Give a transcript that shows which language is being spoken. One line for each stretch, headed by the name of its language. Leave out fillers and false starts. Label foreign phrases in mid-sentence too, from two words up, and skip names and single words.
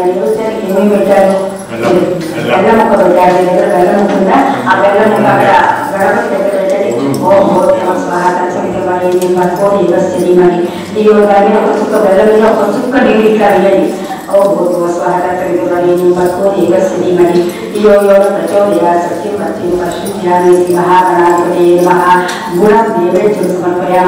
Telugu: నైవేద్యానికి ఏమేమి పెట్టారు? బెల్లం ముక్క పెట్టారు. మీ దగ్గర బెల్లం ముక్క ఉందా? ఆ బెల్లం ముక్క అక్కడ గణపతి దగ్గర పెట్టండి.
Sanskrit: ఓం భూర్భువః స్వః తత్సవితుర్వరేణ్యం భర్గో దేవస్య ధీమహి ధియో.
Telugu: దాని మీద ఒక చుక్క బెల్లం మీద ఒక చుక్క నీళ్ళు ఇట్లా వేయండి.
Sanskrit: ఓ భూర్భువస్వః తత్సవితుర్వరేణ్యం భర్గో దేవस्य धीमहि धियो यो न प्रचोदयात् सत्यं सत्यं పశ్చిమయామి మహాగణాధిపతయే నమః. గుణం నైవేద్యం సమర్పయామి.